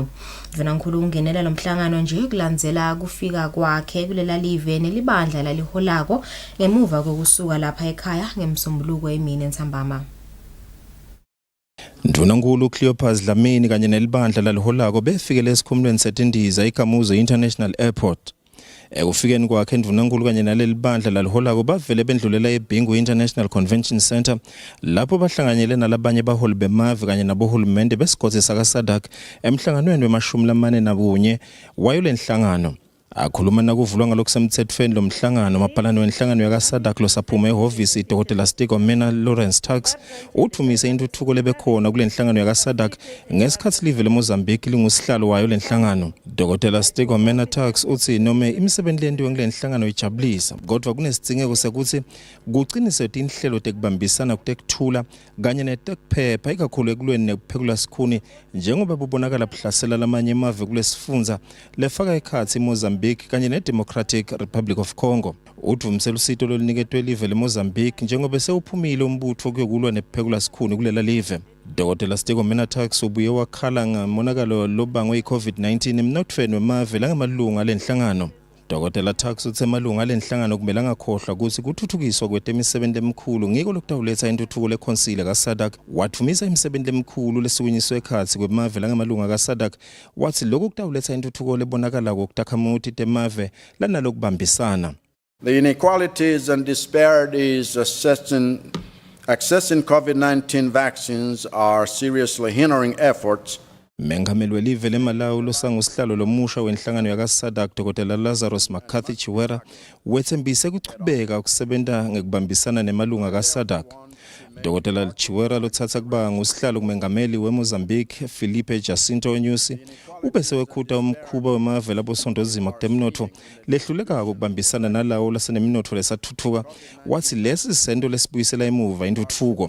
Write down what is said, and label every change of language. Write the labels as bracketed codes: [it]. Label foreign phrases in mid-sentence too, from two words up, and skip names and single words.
[ss] Ndivena nkulu ungenela lo mhlangano nje kulandzela kufika kwakhe kulela live nelibandla laliholako ngemuva kokusuka lapha ekhaya ngemsombuluko emini entsambama. Ndunankulu Cleopas Lamini kanye nelibandla laliholako befikele esikhumulweni setindiza iKamuzu International Airport. Ekufikeni kwakhe ndunankulu kanye naleli bandla laliholako bavele bendlulela eBingu International Convention Center lapho bahlanganyele nalabanye baholi bemave kanye nabohulumende besigodzi sakaSADC emhlanganweni wema41 wayo lenhlangano. Akhuluma nakuvulwa ngalokusemthethweni lo mhlangano mapalano wenhlangano yakaSADC losaphuma ehhovisi Dr. Stigo Mena Lawrence Tax uthumise intuthuko lebekhona kule nhlangano yakaSADC ngesikhathi live leMozambique lingusihlalo wayo lenhlangano. Dr. Stigo Mena Tax uthi noma imisebenzi lendiwe ngile nhlangano ijabulisa kodwa kunesidingeko sekuthi kuqiniswe inhlelo tekubambisana kuthula kanye netekuphepha ikakhulu ekulweni nekuphekula sikhuni njengoba bubonakala buhlasela lamanye emave kulesifunza lefaka ekhathi iMozambique Mozambique kanye neDemocratic Republic of Congo. Udvumisela usito loluniketwe live leMozambique njengoba sewuphumile umbutho kuyokulwa nephekula sikhuni kulela live. Dr. Stego Menatax ubuye wakhala ngamonakalo lobangwe iCovid-19 emnothweni wemave langamalunga lenhlangano. Dr. Tax uthe malunga lenhlangano kumele angakhohlwa ukuthi kuthuthukiswa kwetemisebenzi emikhulu ngiko lokutawuletha intuthuko leKhonsile kaSADC. Wathumisa imisebenzi emikhulu lesukunyiswe ekhatsi kwemave langamalunga kaSADC wathi lokhu kutawuletha intuthuko lebonakala kokutakhamuthi temave lanalokubambisana. [en] The inequalities and disparities accessing COVID-19 vaccines are seriously hindering efforts. [ss] Mengameli welive leMalawi losangosihlalo lomusha wenhlangano yakaSADC Dr. Lazarus McCarthy Chiwera wethembise ukuchubeka ukusebenta ngekubambisana nemalunga kaSADC. Dr. Chiwera lothatha kuba ngusihlalo kumengameli weMozambique Felipe Jacinto Nyusi ubese wekhuta umkhuba wemave labosondozima kutemnotho lehluleka ukubambisana nalawo lasenemnotho lesathuthuka wathi lesi sento lesibuyisela emuva intuthuko.